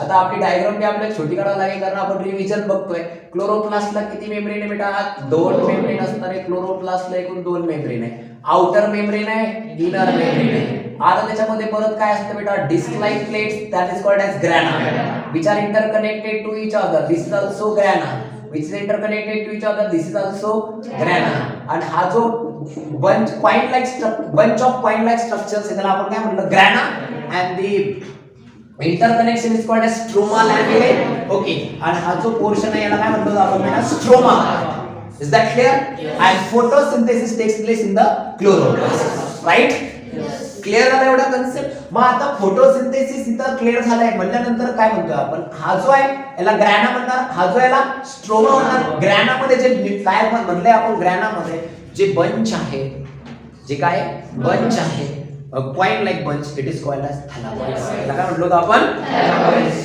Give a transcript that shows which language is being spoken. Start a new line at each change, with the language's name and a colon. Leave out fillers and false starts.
Marathi: आता आपली डायग्राम बी आपल्याला छोटी करावी लागेल कारण आपण रिव्हिजन बघतोय. क्लोरोप्लास्टला किती मेम्ब्रेन आहे बेटा? 2 मेम्ब्रेन असणार आहे. क्लोरोप्लास्टला एकूण 2 मेम्ब्रेन आहे. आउटर मेम्ब्रेन आहे, इनर मेम्ब्रेन आहे. आता त्याच्यामध्ये परत काय असतं बेटा? Disk like plates,
English: That is called as grana, which are interconnected to each other. This is also grana, which is interconnected to each other. This is also grana.
Marathi: And हा जो
English: bunch of coin like structures
Marathi: त्याला आपण काय म्हटलं? ग्रॅना.
English: and the interconnection is called as stroma lamellae. okay.
Marathi: आणि हा जो portion आहे याला काय म्हणतो आपण बेटा? Stroma.
English: is that clear? and photosynthesis takes place in the chloroplast, right?
Marathi: Clear झाला एवढा कन्सेप्ट? मग आता फोटोसिंथेसिस इथं क्लिअर झालाय म्हणल्यानंतर काय म्हणतोय आपण? हा जो आहे याला ग्रॅना म्हणणार, हा जो याला स्ट्रोमा म्हणणार. ग्रॅना मध्ये जे काय म्हणलंय आपण? ग्रॅना मध्ये जे बंच आहे, जे काय बंच आहे, coin like bunch,
English: It is called as thylakoids.
Marathi: याला काय म्हटलं आपण? थॅलाकॉइड्स.